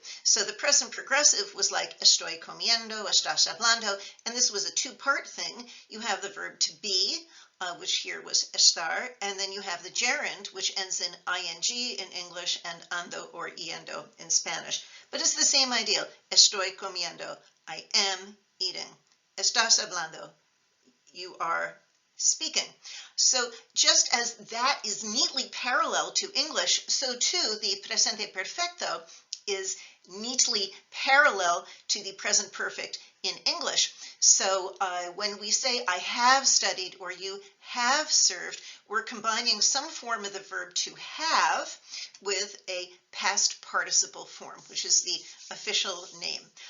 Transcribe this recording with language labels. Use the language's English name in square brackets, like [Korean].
[English] So the present progressive was like [Spanish] estoy comiendo, estás hablando, [English] and this was a two-part thing. You have the verb to be, which here was estar, and then you have the gerund, which ends in ing in English and ando or yendo in Spanish. But it's the same idea. [Spanish] Estoy comiendo, [English] I am eating. [Spanish] Estás hablando, [English] you are speaking. So just as that is neatly parallel to English, so too the presente perfecto is neatly parallel to the present perfect in English. So when we say I have studied or you have served, we're combining some form of the verb to have with a past participle form, which is the official name.